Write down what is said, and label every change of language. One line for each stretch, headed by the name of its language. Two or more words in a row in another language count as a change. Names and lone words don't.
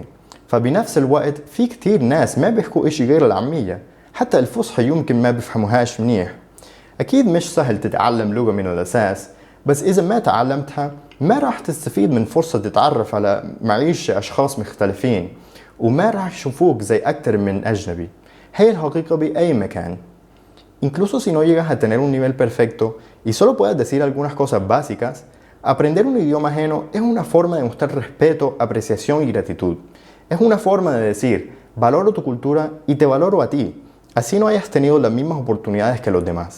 Arabic: فبنفس الوقت في كتير ناس ما بيحكوا إشي غير العامية، حتى الفصحى يمكن ما بيفهموهاش منيح. أكيد مش سهل تتعلم لغة من الأساس، بس إذا ما تعلمتها ما راح تستفيد من فرصة تتعرف على معيشة أشخاص مختلفين وما راح يشوفوك زي أكتر من أجنبي. هي الحقيقة بأي مكان.
Spanish: Incluso si no llegas a tener un nivel perfecto y solo puedes decir algunas cosas básicas, aprender un idioma ajeno es una forma de mostrar respeto, apreciación y gratitud. Es una forma de decir, valoro tu cultura y te valoro a ti, así no hayas tenido las mismas oportunidades que los demás.